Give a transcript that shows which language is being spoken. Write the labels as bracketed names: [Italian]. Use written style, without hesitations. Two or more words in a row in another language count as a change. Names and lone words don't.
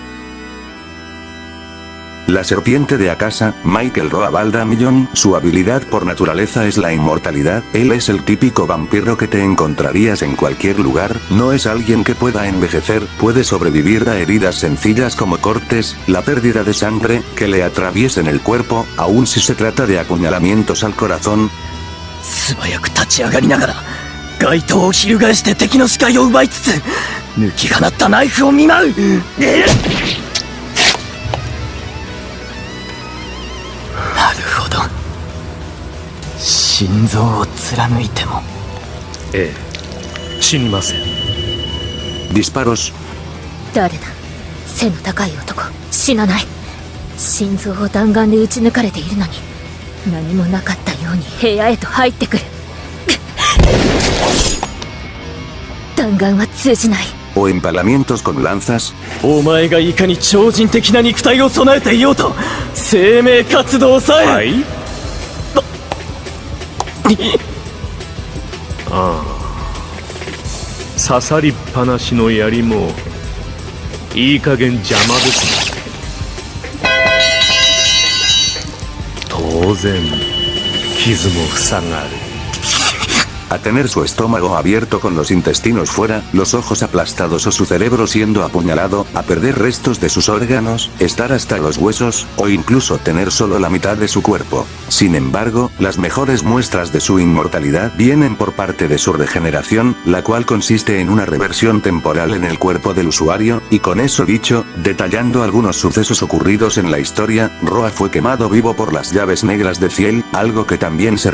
[Spanish] La serpiente de Akasa, Michael Roa Baldamillon, su habilidad por naturaleza es la inmortalidad, él es el típico vampiro que te encontrarías en cualquier lugar, no es alguien que pueda envejecer, puede sobrevivir a heridas sencillas como cortes, la pérdida de sangre, que le atraviesen el cuerpo, aun si se trata de apuñalamientos al corazón. [Japanese] 素早く立ち上がりながら街灯を翻して敵の視界を奪いつつ抜き放ったナイフを見舞う。なるほど。心臓を貫いても。ええ、死にません。 [Spanish] Disparos. [Japanese] 誰だ？背の高い男。死なない。心臓を弾丸で撃ち抜かれているのに何もなかったように部屋へと入ってくる。弾丸は通じない。 [Spanish] O empalamientos con lanzas. [Japanese] お前がいかに超人的な肉体を備えていようと生命活動さえ。はい。ああ、刺さりっぱなしの槍もいい加減邪魔ですね。当然傷も塞がる。 [Spanish] A tener su estómago abierto con los intestinos fuera, los ojos aplastados o su cerebro siendo apuñalado, a perder restos de sus órganos, estar hasta los huesos, o incluso tener solo la mitad de su cuerpo. Sin embargo, las mejores muestras de su inmortalidad vienen por parte de su regeneración, la cual consiste en una reversión temporal en el cuerpo del usuario, y con eso dicho, detallando algunos sucesos ocurridos en la historia, Roa fue quemado vivo por las llaves negras de Ciel, algo que también se